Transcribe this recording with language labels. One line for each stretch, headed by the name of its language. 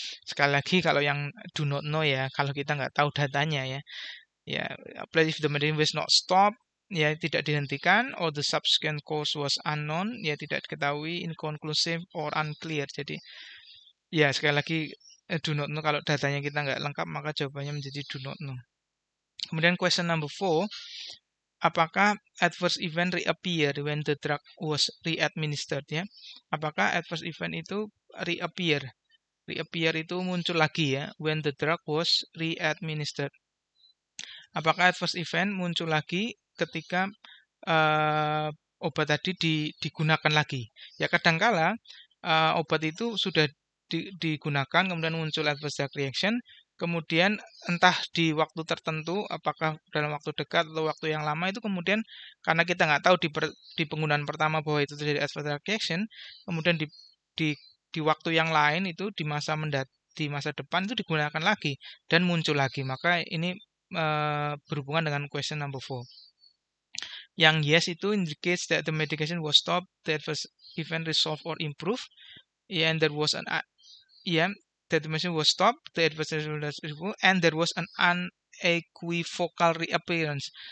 Indonesian: Sekali lagi kalau yang do not know ya, kalau kita nggak tahu datanya ya.
English: Ya, if the medication was not stopped,
Indonesian: ya tidak dihentikan,
English: or the subsequent cause was unknown,
Indonesian: ya tidak diketahui,
English: inconclusive or unclear.
Indonesian: Jadi ya sekali lagi do not know, kalau datanya kita nggak lengkap maka jawabannya menjadi do not know.
English: Kemudian question number 4, apakah adverse event reappear when the drug was readministered ya? Apakah adverse event itu reappear? Reappear
Indonesian: itu muncul lagi ya,
English: when the drug was readministered.
Indonesian: Apakah adverse event muncul lagi ketika obat tadi digunakan lagi? Ya kadangkala obat itu sudah digunakan, kemudian muncul adverse reaction, kemudian entah di waktu tertentu, apakah dalam waktu dekat atau waktu yang lama, itu kemudian karena kita nggak tahu di penggunaan pertama bahwa itu terjadi adverse reaction, kemudian di waktu yang lain itu di masa depan itu digunakan lagi dan muncul lagi. Maka ini berhubungan dengan question number 4.
English: Yang yes itu indicates that the medication was stopped, the adverse event resolved or improved, and there was that the medication was stopped, the adverse event was improved, and there was an unequivocal reappearance.